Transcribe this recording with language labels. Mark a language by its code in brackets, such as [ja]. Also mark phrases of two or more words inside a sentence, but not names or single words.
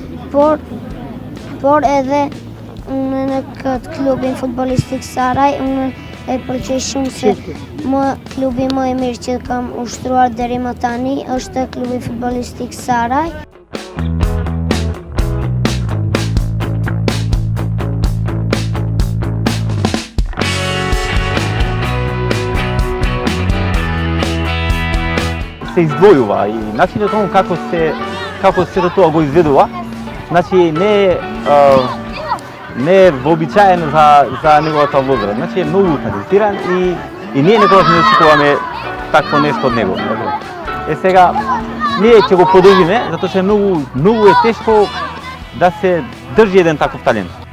[sq] por edhe unë në këtë klubin futbolistik Saraj, unë e përqej shumë se klubi më i mirë që kam ushtruar deri më tani është klubi futbolistik Saraj. [mk] Se izdvojува и начинот он како се тоа го изведува, значи не е вообичаен за неговата возраст. Значи е многу талентиран и ние некогаш не очекуваме такво нешто од него. Сега ние ќе го подобриме, затоа што е многу е тешко да се држи еден таков талент.